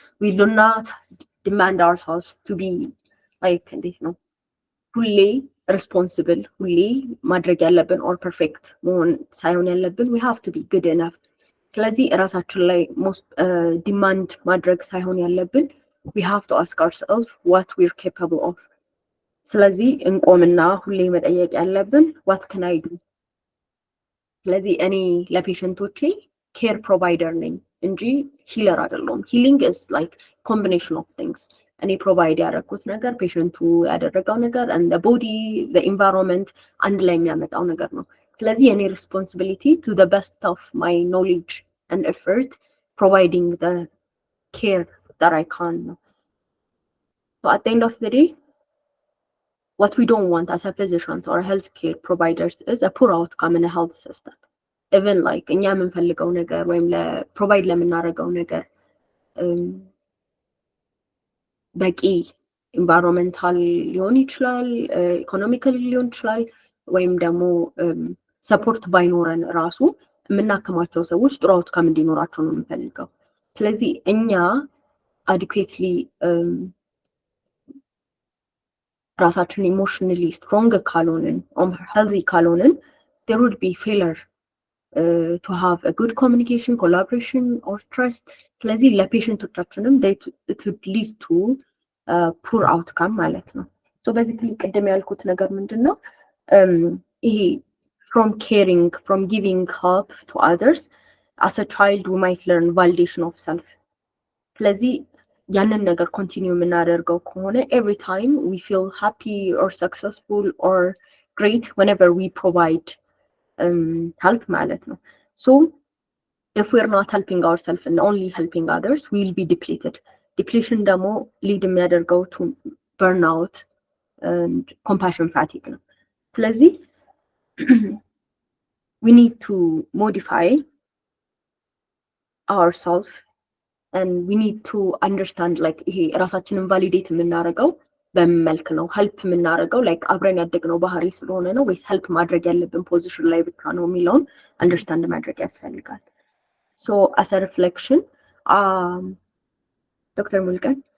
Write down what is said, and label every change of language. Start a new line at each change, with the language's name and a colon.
English: We do not demand ourselves to be like this, no, fully responsible, fully
Amharic: ማድረግ ያለብን
English: or perfect
Amharic: መሆን ሳይሆን ያለብን
English: we have to be good enough.
Amharic: ስለዚህ ራሳችን ላይ
English: most demand
Amharic: ማድረግ ሳይሆን ያለብን
English: we have to ask ourselves what we're capable of.
Amharic: ስለዚህ እንቆምና ሁሌ መጠየቅ ያለብን
English: what can I do?
Amharic: ስለዚህ እኔ ለፔሸንቶቼ ኬር ፕሮቫይደር ነኝ እንጂ ሂለር አይደለሁም። ሂሊንግ
English: is like combination of things.
Amharic: እኔ ፕሮቫይድ ያደረኩት ነገር፣ ፔሸንቱ ያደረገው ነገር
English: and the body, the environment
Amharic: አንድ ላይ የሚያመጣው ነገር ነው። ስለዚህ የኔ responsibility
English: to the best of my knowledge and effort providing
Amharic: the care that I can.
English: So at the end of the day what we don't want as a physicians or healthcare providers is a poor outcome in a health system. Even like
Amharic: እኛ የምንፈልገው ነገር ወይም ፕሮቫይድ ለምናደርገው ነገር በቂ ኢንቫይሮንመንታል ሊሆን ይችላል፣ ኢኮኖሚካሊ ሊሆን ይችላል፣ ወይም ደግሞ ሰፖርት ባይኖረን ራሱ የምናክማቸው ሰዎች ጥሩ አውትካም እንዲኖራቸው ነው የምንፈልገው። ስለዚህ እኛ አዲኩዌትሊ ራሳችን ኢሞሽናሊ ስትሮንግ ካልሆንን ሄልዚ ካልሆንን
English: there would be failure to have a good communication, collaboration or trust.
Amharic: ስለዚህ ለፔሽንቶቻችንም
English: it would lead to poor outcome
Amharic: ማለት ነው።
English: so basically
Amharic: ቅድም ያልኩት ነገር ምንድነው ይሄ
English: from caring, from giving help to others, as a child we might learn validation of self.
Amharic: ስለዚህ ያንን ነገር ኮንቲኒው የምናደርገው ከሆነ
English: every time we feel happy or successful or great whenever we provide help
Amharic: ማለት ነው.
English: so if we're not helping ourselves and only helping others, we will be depleted. depletion
Amharic: ደግሞ
English: lead
Amharic: የሚያደርገው
English: to burnout and compassion fatigue
Amharic: ነው። ስለዚህ
English: we need to modify ourselves and we need to understand like
Amharic: ይሄ ራሳችንን ቫሊዴት የምናደርገው በመልክ ነው። ሄልፕ የምናደርገው like አብረን ያደግነው ባህሪ ስለሆነ ነው ወይስ ሄልፕ ማድረግ ያለብን ፖዚሽን ላይ ብቻ ነው የሚለውን አንደርስታንድ ማድረግ ያስፈልጋል።
English: so as a reflection
Amharic: ዶክተር ሙልቀን